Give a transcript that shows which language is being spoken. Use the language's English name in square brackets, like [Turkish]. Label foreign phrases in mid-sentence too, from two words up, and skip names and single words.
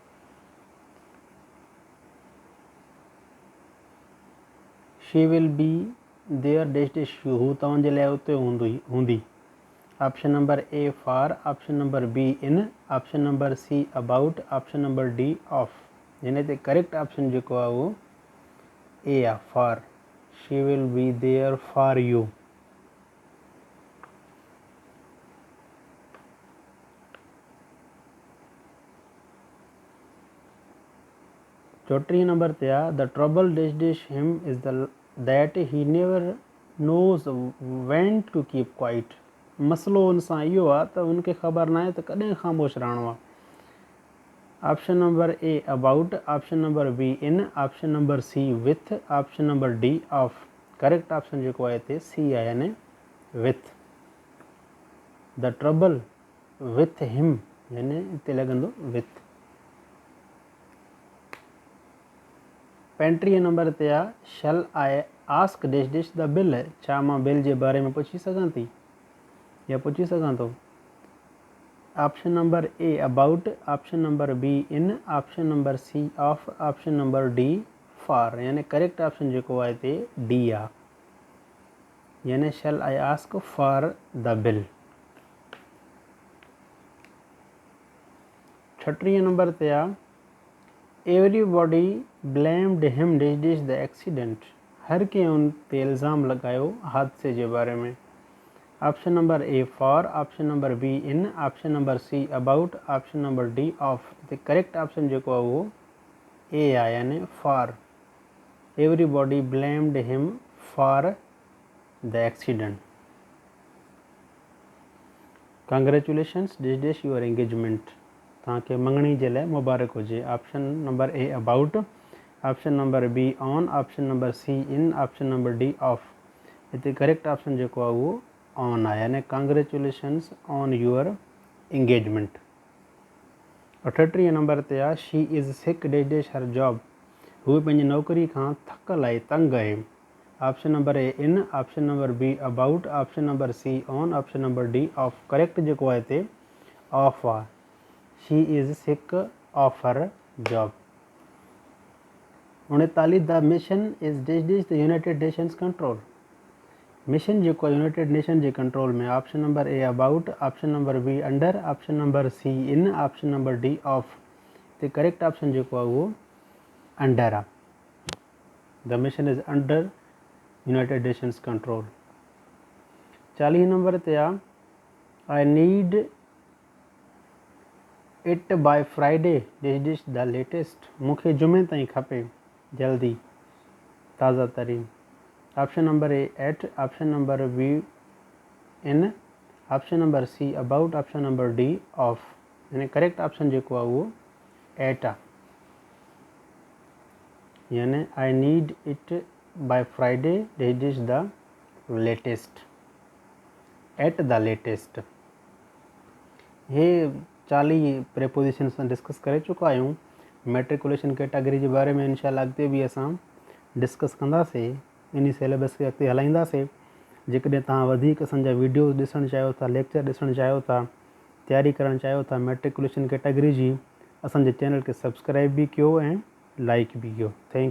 [English] She will be there dash [Sindhi] हू तव्हांजे लाइ उते हूंदी। [English] Option number A for, option number B in, option number C about, option number D off. [Sindhi] यानी ते [English] correct option [Sindhi] जेको आहे उहो ए आहे फॉर। [English] She will be there for you. [Sindhi] चोटीह नंबर ते आहे [English] the trouble dash him is that he never knows when to keep quiet. [Sindhi] मसलो उन सां इहो आहे त उनखे ख़बर न आहे त कॾहिं ख़ामोश रहणो आहे। [English] Option number A about, option number B in, option number C with, option number D off. correct option [Sindhi] जेको आहे हिते सी आहे यानी विथ। [English] The trouble with him [Sindhi] यानी हिते लॻंदो विथ। [English] 35 [Sindhi] नंबर ते आहे [English] shall I ask dash the bill. [Sindhi] छा मां बिल जे बारे में पुछी सघां थी या पुछी सघां थो। [English] Option number A about, option number B in, option number C off, option number D for. [Sindhi] यानी [English] correct option [Sindhi] जेको आहे हिते डी आहे यानी [English] shall I ask for the bill. 36 [Sindhi] नंबर ते आहे [English] everybody blamed him dash the accident. [Sindhi] हर कंहिं उन ते इल्ज़ाम लॻायो हादसे जे बारे में। [English] Option number A for, option number B in, option number C about, option number D off. [Sindhi] हिते [English] correct option [Sindhi] जेको आहे उहो ए आहे यानी फॉर। [English] Everybody blamed him for the accident. Congratulations dash your engagement. [Sindhi] तव्हांखे मङणी जे लाइ मुबारक हुजे। [English] Option number A about, option number B on, option number C in, option number D off. [Sindhi] हिते [English] correct option [Sindhi] जेको आहे उहो ऑन आहे यानी [English] congratulations on your engagement. 38 [Sindhi] नंबर ते आहे [English] she is sick dash her job. [Sindhi] हू पंहिंजी नौकरी खां थकल आहे, तंग आहे। [English] Option number A in, option number B about, option number C on, option number D off. [Sindhi] करेक्ट जेको आहे हिते ऑफ आहे। [English] She is sick of her job. 39 the mission is dash the United Nations control. [Sindhi] मिशन जेको आहे यूनाइटेड नेशन जे कंट्रोल में। [English] Option number A about, option number B under, option number C in, option number D off. [Sindhi] हिते [English] correct option [Sindhi] जेको आहे उहो अंडर आहे। [English] The mission is under United Nations control. 40 [Sindhi] नंबर ते आहे [English] I need it by Friday dash the latest. [Sindhi] मूंखे जुमे ताईं खपे जल्दी ताज़ा तरीन। [English] Option number A at, option number B in, option number C about, option number D off. [Sindhi] यानी [English] correct option [Sindhi] जेको आहे उहो एट आहे। [English] Yani I need it by Friday dash the latest, at the latest. [Sindhi] हे 40 प्रेपोजिशन असां डिस्कस करे चुका आहियूं। मैट्रिकुलेशन कैटेगरी जे बारे में इंशाल्लाह अॻिते बि असां डिस्कस कंदासीं, इन सिलेबस खे अॻिते हलाईंदासीं। जेकॾहिं तव्हां वधीक असांजा वीडियोज़ ॾिसणु चाहियो था, लेक्चर ॾिसणु चाहियो था, तयारी करणु चाहियो था मैट्रिकुलेशन कैटेगरी जी, असांजे चैनल खे सब्सक्राइब बि कयो ऐं लाइक बि कयो।